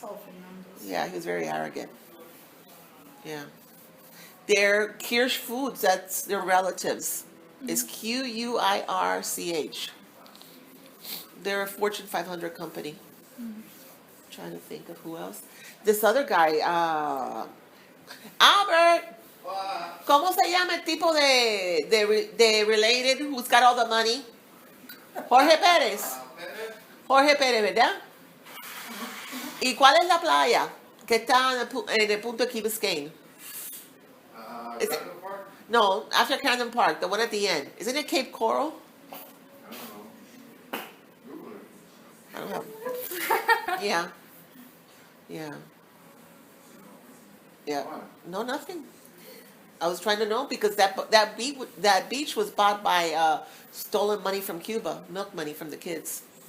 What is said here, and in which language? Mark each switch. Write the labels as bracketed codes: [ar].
[en] Oh, Fernandez. Yeah, he was very arrogant. Yeah. They're Kirsch Foods, that's their relatives. It's Quirch. They're a Fortune 500 company. Trying to think of who else. This other guy, Albert, [es] ¿cómo se llama el tipo de [en] related who's got all the money? Jorge Pérez. Jorge Pérez, [es] ¿verdad? ¿Y cuál es la playa que está en el punto de Key Biscayne? [en] Is it- Camden Park? No, after Camden Park, the one at the end. Isn't it Cape Coral? I don't know. Google it. I don't know. Yeah. Yeah. Yeah. Why? No, nothing. I was trying to know because that beach was bought by stolen money from Cuba, milk money from the kids.